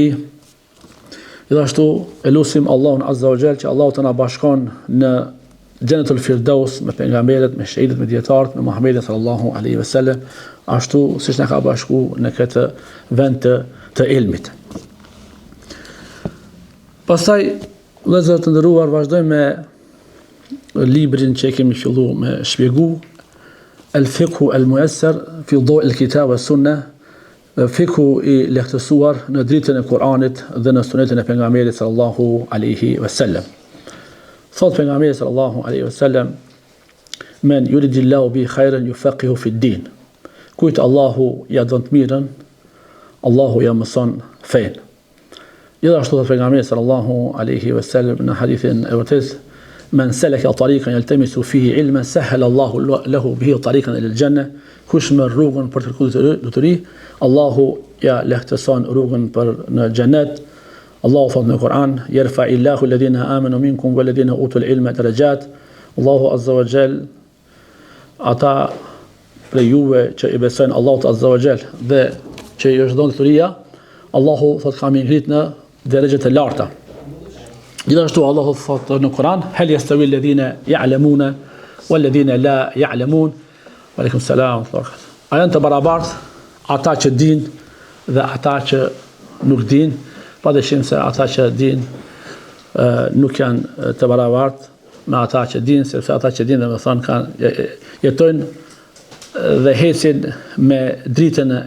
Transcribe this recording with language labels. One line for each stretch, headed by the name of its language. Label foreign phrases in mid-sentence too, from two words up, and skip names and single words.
Albanian: Gjithashtu e lutim Allahun
Arabic: عز وجل
Albanian: që Allahu të na bashkon në
Arabic: جنة الفردوس
Albanian: me pejgamberët, me shahidët, me dietarët, me Muhamedit
Arabic: صلى الله عليه وسلم,
Albanian: ashtu siç na ka bashku në këtë vend të ilmit. Pastaj, vëllezër të nderuar, vazhdojmë me librin që kemi filluar me shpjegu,
Arabic: الفقه الميسر في ضوء الكتاب والسنة,
Albanian: fikhu i lehtësuar në dritën e Kuranit dhe në sunetin e pejgamberit
Arabic: صلى الله عليه وسلم.
Albanian: Thot pejgamberi
Arabic: صلى الله عليه وسلم: "من يرد الله به خيرا يفقهه في الدين."
Albanian: Kujt Allahu ja don të mirën, Allahu ja mëson fen. Gjithashtu thot pejgamberi
Arabic: صلى الله عليه وسلم
Albanian: në hadithin e vërtetë:
Arabic: "من سلك طريقا يلتمس فيه علما سهل الله له به طريقا إلى الجنة."
Albanian: Kush merr rrugën për të kërkuar luturi, Allahu ja lehtëson rrugën për në xhenet. Allahu thot në Kur'an:
Arabic: "يرفع الله الذين آمنوا منكم والذين أوتوا العلم درجات."
Albanian: Allahu
Arabic: عز وجل
Albanian: ata prej juve që i besojnë Allahut
Arabic: عز وجل
Albanian: dhe që i është dhënë luturia, Allahu thot kam i ngrit në drejtë të larta. Gjithashtu Allahu thot në Kur'an:
Arabic: "هل يستوي الذين يعلمون والذين لا يعلمون." وعليكم السلام.
Albanian: A janë të barabartë ata që din dhe ata që nuk din? Padyshim se ata që din nuk janë të barabartë me ata që din, sepse ata që din domethënë kanë jetojnë dhe hesin me dritën e